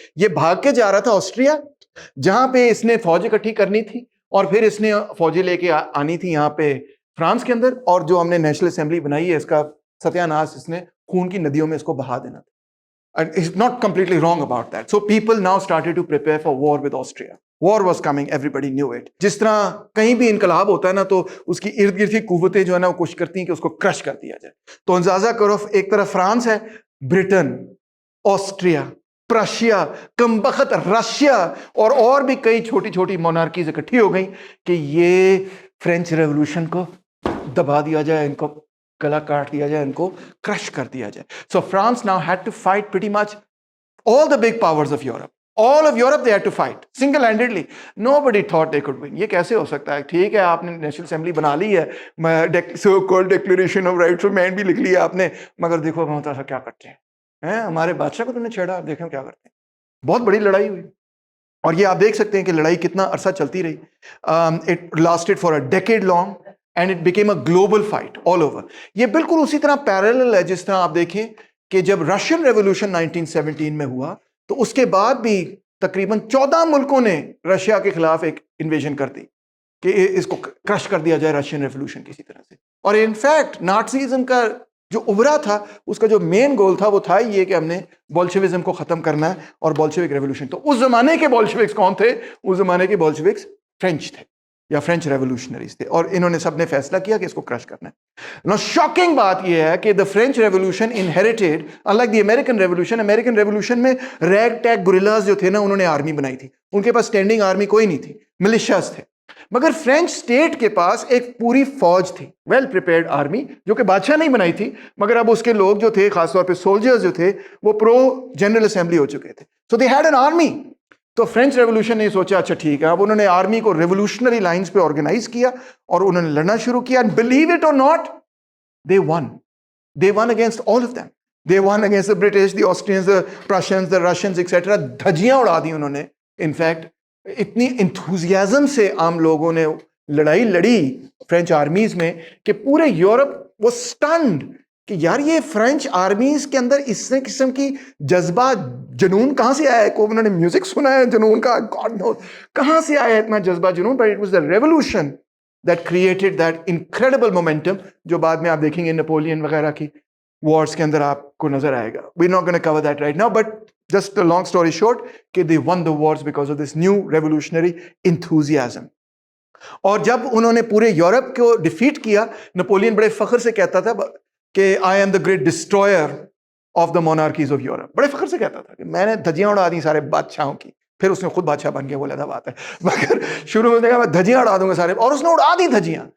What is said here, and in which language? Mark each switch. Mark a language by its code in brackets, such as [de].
[ur] یہ بھاگ کے جا رہا تھا آسٹریا جہاں پہ اس نے فوج اکٹھی کرنی تھی اور پھر اس نے فوجیں لے کے آنی تھی یہاں پہ فرانس کے اندر، اور جو ہم نے نیشنل اسمبلی بنائی ہے اس کا ستیہ ناش اس نے خون کی ندیوں میں اس کو بہا دینا تھا. [en] And it's not completely wrong about that. So people now started to prepare for war with Austria. War was coming, everybody knew it. [ur] جس طرح کہیں بھی انقلاب ہوتا ہے نا تو اس کی ارد گرد کی قوتیں جو ہے نا وہ کوشش کرتی ہیں کہ اس کو کرش کر دیا جائے. تو اندازہ کرو ایک طرف فرانس ہے، برٹن، آسٹریا، پرشیا، کمبخت رشیا اور بھی کئی چھوٹی چھوٹی مونارکیز اکٹھی ہو گئیں کہ یہ فرینچ ریولوشن کو دبا دیا جائے، ان کو گلا کاٹ دیا جائے، ان کو کرش کر دیا جائے. [en] So France now had to fight pretty much all the big powers of Europe. All of Europe they had to fight single-handedly. Nobody thought they could win. [ur] یہ کیسے ہو سکتا ہے؟ ٹھیک ہے آپ نے نیشنل اسمبلی بنا لی ہے، [en] so called Declaration of Rights of Man [ur] بھی لکھ لیا آپ نے، مگر دیکھو ہم ایسا کیا کرتے ہیں، ہمارے بادشاہ کو تم نے چھیڑا، دیکھیں کیا کرتے ہیں. بہت بڑی لڑائی ہوئی اور یہ آپ دیکھ سکتے ہیں کہ لڑائی کتنا عرصہ چلتی رہی. [en] It lasted for a decade long. And it became a global fight all over. [ur] یہ بالکل اسی طرح پیرالل ہے جس طرح آپ دیکھیں کہ جب رشین ریولوشن 1917 میں ہوا تو اس کے بعد بھی تقریباً 14 ملکوں نے رشیا کے خلاف ایک انویژن کر دی کہ اس کو کرش کر دیا جائے رشین ریولوشن کسی طرح سے. اور انفیکٹ نازیزم کا جو ابھرا تھا اس کا جو مین گول تھا وہ تھا یہ کہ ہم نے بولشوزم کو ختم کرنا ہے اور بولشوک ریولوشن. تو اس زمانے کے بولشوکس کون تھے؟ اس زمانے کے بولشوکس فرینچ تھے یا فرینچ ریولوشنریز تھے، اور انہوں نے سب نے فیصلہ کیا کہ اس کو کرش کرنا ہے. [en] نا شاکنگ [ur] بات یہ ہے کہ [en] The French revolution inherited unlike the American revolution. [ur] American revolution میں ریگ ٹیگ گوریلاز جو تھے نا انہوں نے آرمی بنائی تھی، ان کے پاس اسٹینڈنگ آرمی کوئی نہیں تھی، ملیشیاز تھے. مگر فرینچ اسٹیٹ کے پاس ایک پوری فوج تھی، ویل پریپیئرڈ آرمی، جو کہ بادشاہ نہیں بنائی تھی مگر اب اس کے لوگ جو تھے خاص طور پہ سولجرز جو تھے وہ پرو جنرل اسمبلی ہو چکے تھے. [en] So they had an army. [ur] تو فرینچ ریولوشن نے سوچا اچھا ٹھیک ہے، اب انہوں نے آرمی کو ریولوشنری لائنز پہ آرگنائز کیا اور انہوں نے لڑنا شروع کیا. [en] And believe it or not they won against all of them. They won against the British, the Austrians, the Prussians, the Russians, etc. [ur] دھجیاں اڑا دی انہوں نے. انفیکٹ اتنی انتھوزیازم سے عام لوگوں نے لڑائی لڑی فرینچ آرمیز میں کہ پورے یورپ وہ سٹنڈ کہ یار یہ فرینچ آرمیز کے اندر اس قسم کی جذبہ جنون کہاں سے آیا ہے؟ کو انہوں نے میوزک سنا ہے جنون کا، [en] God knows [ur] کہاں سے آیا اتنا جذبہ جنون. [en] but it was the revolution that created that incredible momentum [ur] جو بعد میں آپ دیکھیں گے نپولین وغیرہ کی وارز کے اندر آپ کو نظر آئے گا. [en] we're not going to cover that right now, but just a long story short [ur] کہ [en] they won the wars because of this new revolutionary enthusiasm. [ur] اور جب انہوں نے پورے یورپ کو ڈیفیٹ کیا، نپولین بڑے فخر سے کہتا تھا کہ [en] I am the great destroyer of the monarchies of Europe. [ur] بڑے فخر سے کہتا تھا کہ میں نے دھجیاں اڑا دی سارے بادشاہوں کی. پھر اس نے خود بادشاہ بن کے، وہ علیحدہ بات ہے، مگر شروع میں دیکھا میں دھجیاں اڑا دوں گا سارے، اور اس نے اڑا دی دھجیاں.